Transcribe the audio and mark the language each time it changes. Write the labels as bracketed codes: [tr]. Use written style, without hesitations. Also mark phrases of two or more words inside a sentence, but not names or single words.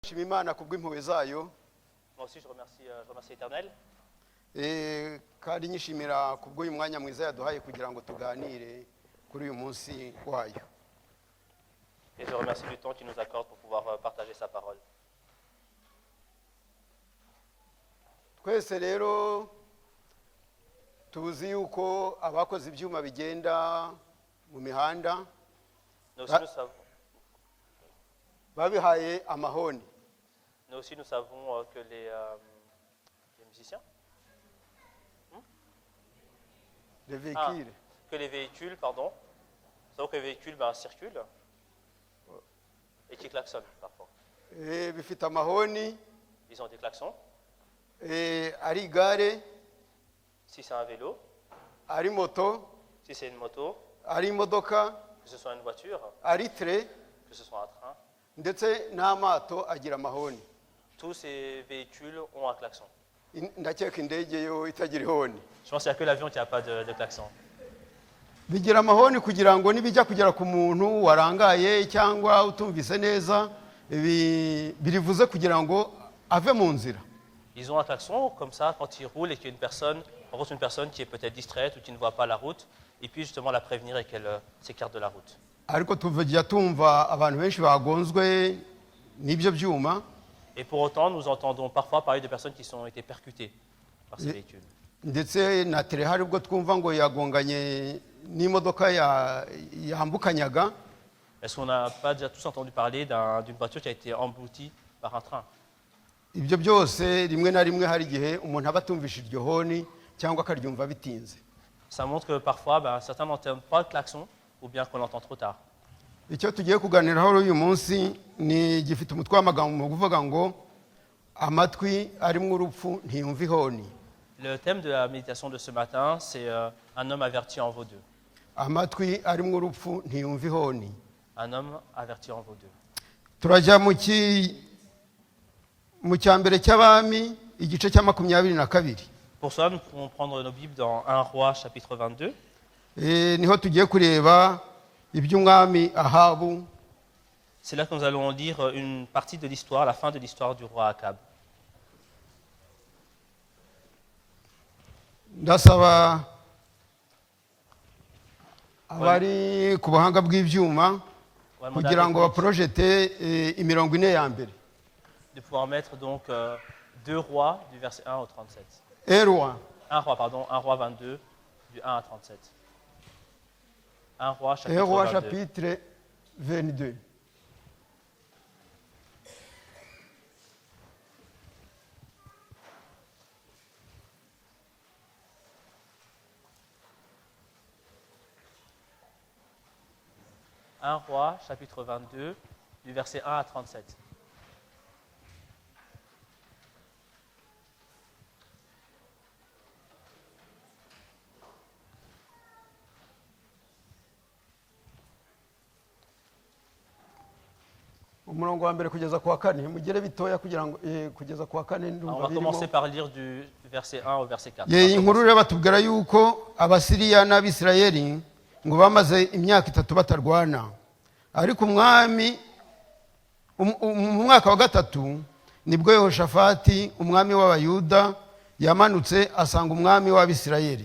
[rw] Imana kubw'impuhwe zayo [fr] Moi aussi, je remercie l'Éternel. [rw] kandi nyishimira kubw'uyu mwanya mwiza yaduhaye kugira ngo tuganire kuri uyu munsi wayo. [fr] Et je remercie du temps qu'il nous accorde pour pouvoir partager sa parole. [rw] Twese rero tuzi yuko abakoze ibyuma bigenda mu mihanda [fr] Nous aussi, nous savons, [rw] babihaye amahoni. [fr] Que les musiciens, Les véhicules. que les véhicules, nous savons que les véhicules circulent et qui klaxonnent parfois. [rw] Bifite amahoni. [fr] Ils ont des klaxons. [rw] Ari igare, [fr] Si c'est un vélo, [rw] ari moto, [fr] si c'est une moto, [rw] ari imodoka, [fr] que ce soit une voiture, [rw] ari tre, [fr] que ce soit un train, [rw] ndetse n'amato agira amahoni. [fr] tous ces véhicules ont un klaxon. [rw] Ndakeka indege yo itagira ihoni. [fr] Je pense qu'il n'y a que l'avion qui n'a pas de klaxon. [rw] Bigira amahoni kugira ngo nibijya kugera ku muntu warangaye cyangwa utumvise neza birivuze kugira ngo ave mu nzira. [fr] Ils ont un klaxon comme ça quand ils roulent et qu'il y a une personne qui est peut-être distraite ou qui ne voit pas la route, et puis justement la prévenir et qu'elle s'écarte de la route. [rw] Ariko tuvujya tumva abantu benshi bagonzwe n'ibyo byuma. [fr] Et pour autant, nous entendons parfois parler de personnes qui ont été percutées par ces véhicules. [rw] Ndetse na tere hari ubwo twumva ngo yagonganye n'imodoka yambukanyaga. [fr] Est-ce qu'on n'a pas déjà tous entendu parler d'une voiture qui a été emboutie par un train? [rw] Ibyo byose rimwe na rimwe hari igihe umuntu aba atumvisha iryo honi cyangwa akaryumva bitinze. [fr] Ça montre que parfois, certains n'entendent pas le klaxon ou bien qu'on l'entend trop tard. [rw] Icyo tugiye kuganiraho uyu munsi ni gifite umutwe w'amagambo mu kuvuga ngo amatwi arimo urupfu ntiyumva ihoni. [fr] Le thème de la méditation de ce matin, c'est un homme averti en vaut deux. [rw] Amatwi arimo urupfu ntiyumva ihoni. [fr] Un homme averti en vaut deux. [rw] Turajya mu cyambere cy'abami igice cya 22. [fr] Pour cela, nous pouvons prendre nos Bibles dans 1 Roi chapitre 22. [rw] Niho tugiye kureba iby'umwami Ahabu. [fr] C'est là que nous allons lire une partie de l'histoire, la fin de l'histoire du roi Akab. [rw] Ndasaba abari ku buhanga bw'ibyuma kugira ngo baprojete imirongo ine ya mbere. [fr] De pouvoir mettre donc 2 rois du verset 1 au 37. 1 roi 22 du 1 à 37. 1 roi chapitre 22. Un roi, chapitre 22, du verset 1 à 37. [rw] Umurongo wa mbere kugeza ku wa kane mugere bitoya kugira ngo kugeza ku wa kane [fr] On va commencer par lire du verset 1 au verset 4. [rw] Inkuru rero batubwira yuko Abasiriya n'Abisirayeli ngo bamaze imyaka 3 batarwana, ariko umwami mu mwaka wa gatatu nibwo Yehoshafati umwami w'Abayuda yamanutse asanga umwami w'Abisirayeli.